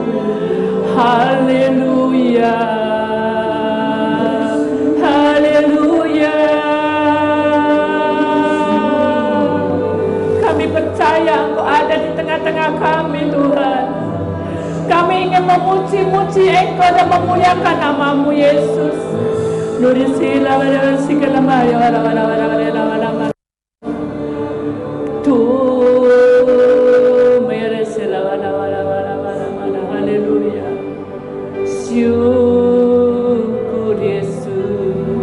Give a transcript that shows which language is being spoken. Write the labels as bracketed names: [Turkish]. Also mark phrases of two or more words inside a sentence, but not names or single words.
[Indonesian] Haleluya. Haleluya. Percaya Engkau ada di tengah-tengah kami Tuhan. Kami ingin memuji-muji Engkau dan memuliakan nama-Mu Yesus. Nuri sila wala sikala maya wala wala wala wala wala wala. Tu mere sila wala wala wala wala wala. Haleluya. Syukur Yesus.